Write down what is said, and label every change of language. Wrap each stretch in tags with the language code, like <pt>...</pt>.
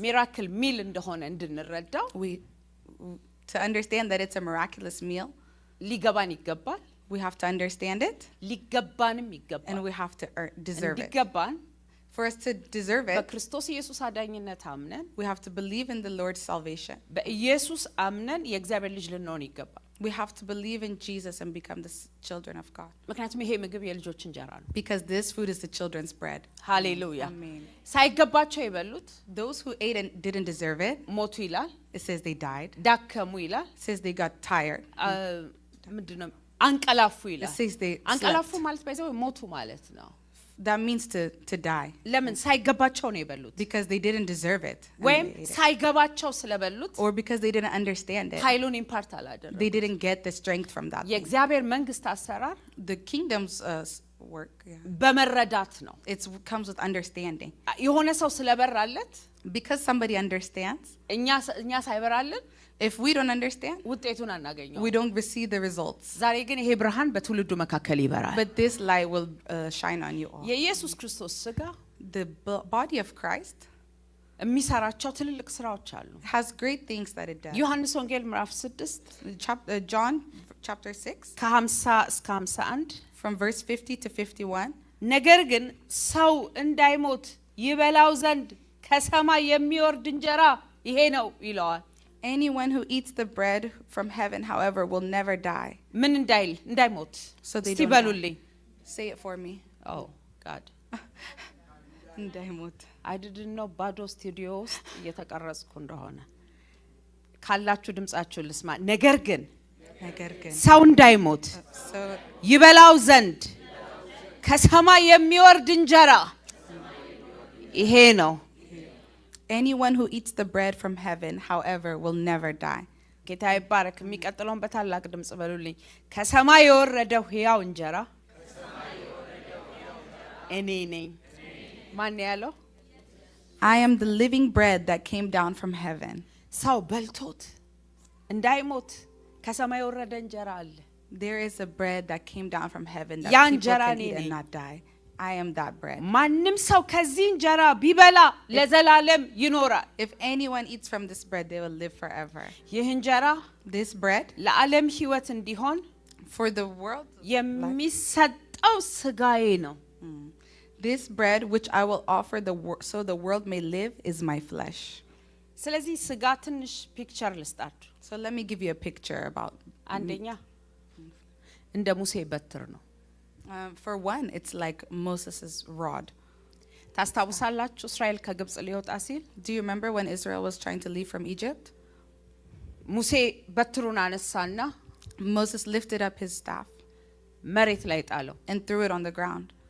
<am>ሚራክል ሚል እንደሆነ እንድንረዳው</am> <en>To understand that it's a miraculous meal,</en> <am>ሊገባን ይገባል።</am> <en>we have to understand it,</en> <am>ሊገባንም</am> <en>and</en> <am>ይገባል።</am> <en>we have to deserve it.</en> <am>እንዲገባን</am> <en>For us to deserve it,</en> <am>በክርስቶስ ኢየሱስ አዳኝነት አምነን</am> <en>we have to believe in the Lord's salvation.</en> <am>በኢየሱስ አምነን የእግዚአብሔር ልጅ ልንሆን ይገባል።</am> <en>We have to believe in Jesus and become the children of God.</en> <am>ምክንያቱም ይሄ ምግብ የልጆች እንጀራ ነው።</am> <en>Because this food is the children's bread.</en> <am>ሃሌሉያ።</am> <en>Amen.</en> <am>ሳይገባቸው የበሉት</am> <en>Those who ate and didn't deserve it,</en> <am>ሞቱ ይላል።</am> <en>it says they died.</en> <am>ዳከሙ ይላል።</am> <en>It says they got tired.</en> <am>ምንድነው? አንቀላፉ</am> <en>It</en> <am>ይላል።</am> <en>says they</en> <am>አንቀላፉ</am> <en>slept.</en> <am>ማለት ባይዘው ሞቱ ማለት ነው።</am> <en>That means to die.</en> <am>ለምን? ሳይገባቸው ነው የበሉት።</am> <en>Because they didn't deserve it. and</en> <am>ወይም</am> <en>they ate it.</en> <am>ሳይገባቸው ስለበሉት</am> <en>Or because they didn't understand it.</en> <am>ኃይሉን ኢምፓርት አላደረጉም።</am> <en>They didn't get the strength from that.</en> <am>የእግዚአብሔር መንግስት አሰራር</am> <en>The kingdom's work,</en> <am>በመረዳት ነው።</am> <en>it comes with understanding.</en> <am>የሆነ ሰው ስለበራለት</am> <en>Because somebody understands,</en> <am>እኛ ሳይበራልን</am> <en>if we don't understand,</en> <am>ውጤቱን አናገኘው።</am> <en>we don't receive the results.</en> <am>ዛሬ ግን ይሄ ብርሃን በትውልዱ መካከል ይበራል።</am> <en>But this light will shine on you all.</en> <am>የኢየሱስ ክርስቶስ ሥጋ</am> <en>The body of Christ</en> <am>የሚሰራቸው ትልልቅ ስራዎች አሉ።</am> <en>has great things that it does.</en> <am>ዮሐንስ ወንጌል ምዕራፍ 6</am> <en>John chapter 6,</en> <am>ከ50 እስከ 51</am> <en>from verse 50 to 51.</en> <am>ነገር ግን ሰው እንዳይሞት ይበላው ዘንድ ከሰማይ የሚወርድ እንጀራ ይሄ ነው ይለዋል።</am> <en>Anyone who eats the bread from heaven, however, will never die.</en> <am>ምን እንዳይሞት</am> <en>So they</en> <am>እስቲ</am> <en>don't</en> <am>በሉልኝ።</am> <en>Say it for me. Oh God.</en> <am>እንዳይሞት።</am> <en>I didn't know</en> <am>ባዶ ስቱዲዮ ውስጥ እየተቀረጽኩ እንደሆነ ካላችሁ ድምጻችሁ ልስማ። ነገር ግን ነገር ግን ሰው እንዳይሞት</am> <en>so</en> <am>ይበላው ዘንድ ከሰማይ የሚወርድ እንጀራ ይሄ ነው።</am> <en>anyone who eats the bread from heaven, however, will never die.</en> <am>ጌታ ይባረክ። የሚቀጥለውን በታላቅ ድምጽ በሉልኝ። ከሰማይ የወረደው ሕያው እንጀራ እኔ ነኝ። ማን ያለው?</am> <en>I am the living bread that came down from heaven.</en> <am>ሰው በልቶት እንዳይሞት ከሰማይ የወረደ እንጀራ አለ።</am> <en>There is a bread that came down from heaven that</en> <am>ያ</am> <en>people</en> <am>እንጀራ</am> <en>can</en> <am>እኔ</am> <en>eat and</en> <am>ነኝ።</am> <en>not die. I am that bread.</en> <am>ማንም ሰው ከዚህ እንጀራ ቢበላ ለዘላለም ይኖራል።</am> <en>If anyone eats from this bread, they will live forever.</en> <am>ይህ እንጀራ</am> <en>This bread</en> <am>ለዓለም ሕይወት እንዲሆን</am> <en>for the world,</en> <am>የሚሰጠው ስጋዬ ነው።</am> <en>this bread which I will offer so the world may live is my flesh.</en> <am>ስለዚህ ስጋ ትንሽ ፒክቸር ልስጣችሁ።</am> <en>So let me give you a picture about.</en> <am>አንደኛ እንደ ሙሴ በትር ነው።</am> <en>For one, it's like Moses' rod.</en> <am>ታስታውሳላችሁ እስራኤል ከግብጽ ሊወጣ ሲል</am> <en>Do you remember when Israel was trying to leave from Egypt?</en> <am>ሙሴ በትሩን አነሳና</am> <en>Moses lifted up his staff</en> <am>መሬት ላይ ጣለው።</am> <en>and threw it on the ground.</en>